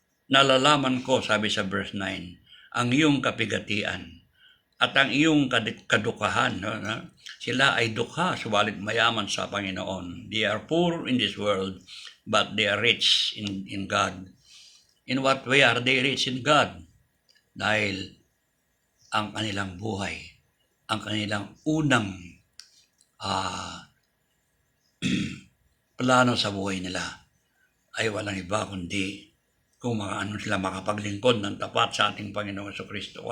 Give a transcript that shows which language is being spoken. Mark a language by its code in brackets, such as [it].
[tl] Nalalaman ko, sabi sa verse 9, ang iyong kapigatian at ang iyong kadukahan. No? Sila ay dukha, subalit mayaman sa Panginoon. [en] They are poor in this world, but they are rich in God. In what way are they rich in God? [tl] Dahil ang kanilang buhay, ang kanilang unang plano sa buhay nila ay walang iba kundi kung sila makapaglingkod ng tapat sa ating Panginoong Jesucristo.